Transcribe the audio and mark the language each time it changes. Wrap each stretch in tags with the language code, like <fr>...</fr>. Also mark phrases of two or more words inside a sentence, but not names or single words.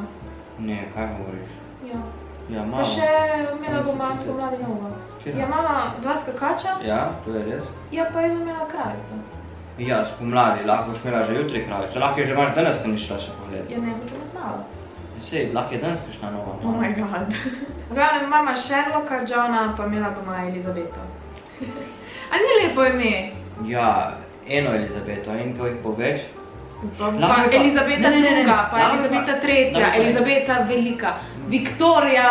<sl>Ne, kaj govoriš? Ja. Ja, mala. Pa še imela bomo spomladi novo. Ja, imala 2 skakača. Ja, to je res. Ja, pa jaz imela kravico. Ja, spomladi, lahko boš imela že jutri kravico, lahko je že imaš danes, ko ni šla še pogledati. Ja, ne, hočem imeti malo. Sej, lahko je danes kakšna nova.</sl> <en>Oh my god.</en> <sl>V glavnem imama Sherlocka, Johna, pa imela bomo Elizabeto. A ni lepo ime? Ja, eno Elizabeto, in ko jih poveš? Pa Elizabeta II, pa Elizabeta III, Elizabeta Velika, Viktorija...</sl>